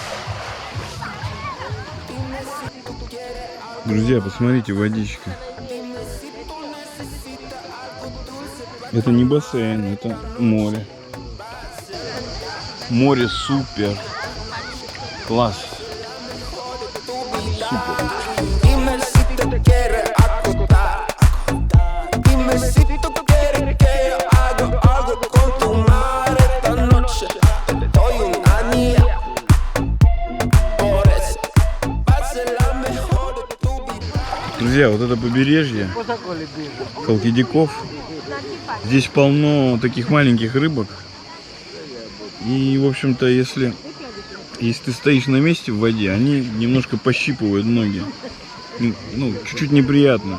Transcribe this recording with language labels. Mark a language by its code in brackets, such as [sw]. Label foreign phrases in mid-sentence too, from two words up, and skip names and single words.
[ru] Друзья, посмотрите, водичка. Это не бассейн, это море. Море супер. Класс. Супер. [es] Dime si te quieres acostar. Dime si tú quieres que yo haga algo con tu mar esta noche. Te doy un anillo. Por eso va a ser la mejor de tu vida. [ru] Друзья, вот это побережье Халкидиков. Здесь полно таких маленьких рыбок. И, в общем-то, если ты стоишь на месте в воде, они немножко пощипывают ноги. Ну, чуть-чуть неприятно.